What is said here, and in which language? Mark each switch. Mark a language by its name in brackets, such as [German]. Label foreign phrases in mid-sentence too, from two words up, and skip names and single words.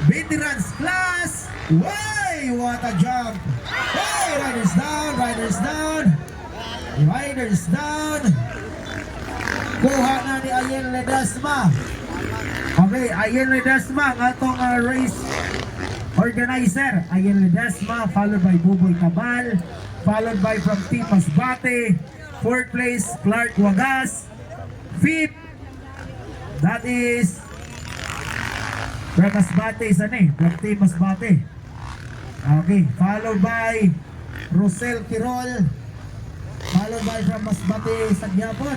[English] veterans class. Way, what a jump. Hey, riders down, riders down. Riders down. [Hiligaynon] Kuha na ni Ayen Ledesma. Okay, Ayen Ledesma, nga itong [English] race organizer. Ayen Ledesma, followed by Buboy Tabal, followed by from Team Masbate. Fourth place, Clark Wagas. Fifth, that is from Masbate, from Team Masbate. Okay, followed by Rosel Tirol, followed by from Masbate [Hiligaynon] sa Gyapon.